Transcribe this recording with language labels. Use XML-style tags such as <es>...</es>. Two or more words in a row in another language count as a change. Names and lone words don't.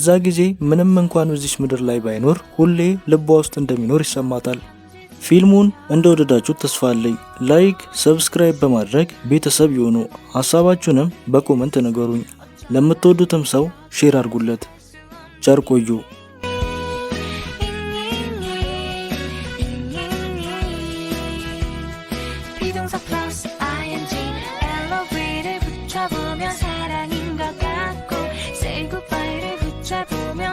<am>ጊዜ ምንም እንኳን በዚች ምድር ላይ ባይኖር ሁሌ ልቧ ውስጥ እንደሚኖር ይሰማታል። ፊልሙን እንደወደዳችሁት ተስፋ አለኝ። ላይክ፣ ሰብስክራይብ በማድረግ ቤተሰብ ይሁኑ። ሀሳባችሁንም በኮመንት ንገሩኝ። ለምትወዱትም ሰው ሼር አድርጉለት። ቸር ቆዩ።</am> <ko>비동사 플러스 ing 엘로브레이를 붙여보면 사랑인 것 같고</ko> <en>say goodbye</en> <ko>를 붙여보</ko>